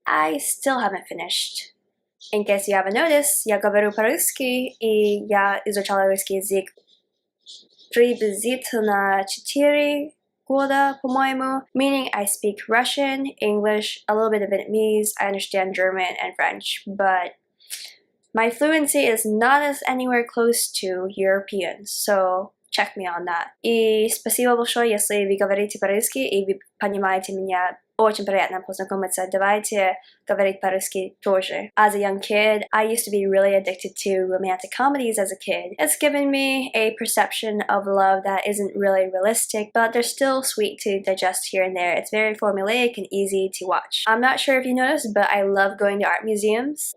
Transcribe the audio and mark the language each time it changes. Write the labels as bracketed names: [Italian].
[English] I still haven't finished. In case you haven't noticed, [Russian] я говорю по-русски, и я изучала русский язык приблизительно 4 года, по-моему, [English] meaning I speak Russian, English, a little bit of Vietnamese, I understand German and French, but my fluency is not as anywhere close to Europeans, so check me on that. [Russian] И спасибо большое, если вы говорите по-русски и вы понимаете меня. Очень приятно познакомиться. Давайте говорить по-русски тоже. [English] As a young kid, I used to be really addicted to romantic comedies as a kid. It's given me a perception of love that isn't really realistic, but they're still sweet to digest here and there. It's very formulaic and easy to watch. I'm not sure if you noticed, but I love going to art museums.